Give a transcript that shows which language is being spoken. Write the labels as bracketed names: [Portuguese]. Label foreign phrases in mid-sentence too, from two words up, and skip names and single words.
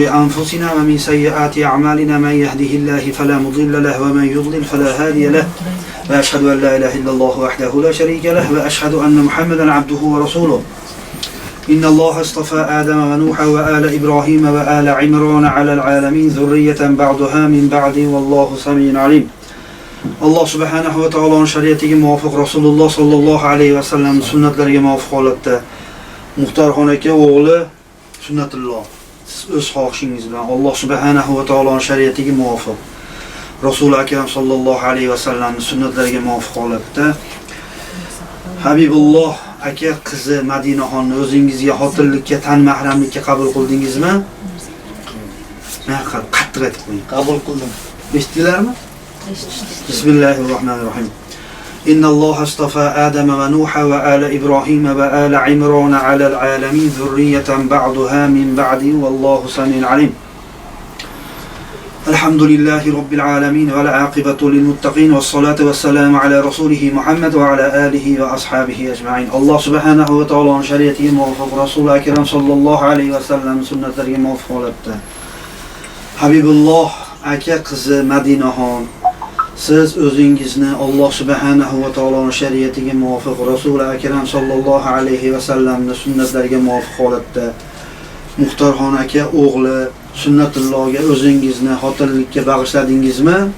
[Arabic] أنفسنا ومن سيئات أعمالنا من يهده الله فلا مضل له ومن يضلل فلا هادي له وأشهد أن لا إله إلا الله وحده لا شريك له وأشهد أن محمدا عبده ورسوله إن الله اصطفى آدم ونوح وآل إبراهيم وآل عمران على العالمين ذرية بعضها من بعد والله سميع عليم. [Uzbek] Allah subhanahu va taoloning shariatiga muvofiq Rasululloh [Arabic] صلى الله عليه وسلم [Uzbek] sunnatlariga muvofiq holatda Muxtorxon aka o'g'li sunnatulloh siz o'z xohishingiz bilan Alloh subhanahu va taoloning shariatiga muvofiq Rasul akram sallallohu alayhi va sallamning sunnatlariga muvofiq holatda Habibulloh aka qizi Madinaxonni o'zingizga xotinlikka, tan mahramlikka qabul qildingizmi? Men qattiq aytib qo'ying. Qabul qildim. Eshitdilarmi? [Arabic] Bismillahirrahmanirrahim. إن الله اصطفى آدم ونوحا وآل إبراهيم وآل عمران على العالمين ذرية بعضها من بعض والله سميع عليم. الحمد لله رب العالمين والعاقبة للمتقين والصلاة والسلام على رسوله محمد وعلى آله وأصحابه أجمعين. [Uzbek] Allah subhanahu wa ta'alaning shariatiga muvofiq Rasul akram [Arabic] صلى الله عليه وسلم [Uzbek] sunnatlariga muvofiq holatda Habibulloh aka qizi Madinaxon siz o'zingizni Alloh subhanahu va taoloning shariatiga muvofiq Rasul akram sallallohu alayhi va sallamning sunnatlariga muvofiq holatda Muxtorxon aka o'g'li Sunnatullohga o'zingizni xotinlikka bag'ishladingizmi?